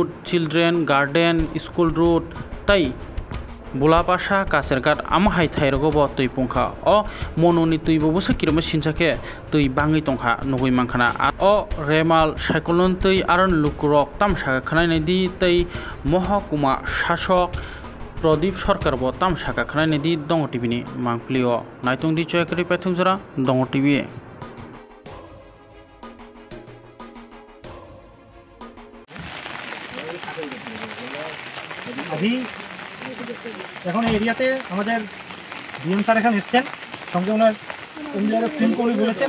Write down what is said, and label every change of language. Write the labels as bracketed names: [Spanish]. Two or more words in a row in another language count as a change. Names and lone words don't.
[Kok Borok] चिल्ड्रेन गार्डन स्कूल रूट तै बुलापासा कासेरघाट आमहाय थाइरगो तै पुंखा अ मनोनि तैबो बसो किरम सिनसाके तै बाङै तंखा नगै मांखाना अ रेमाल साइक्लोन तै आरन लुकुरक तामसागा खनायनायदि तै महकुमा शासक प्रदीप सरकार तामसागा खनायनायदि दङ टिभिनि मांफ्लिओ नायतंदि चयकरि पैथुंजरा दङ टिभि [Bangla] अभी এখন এই এরিয়াতে আমাদের ডিএম স্যার এখানে এসছেন, সঙ্গে ওনার এমডিআরএফ টিমকে উনি বলেছেন।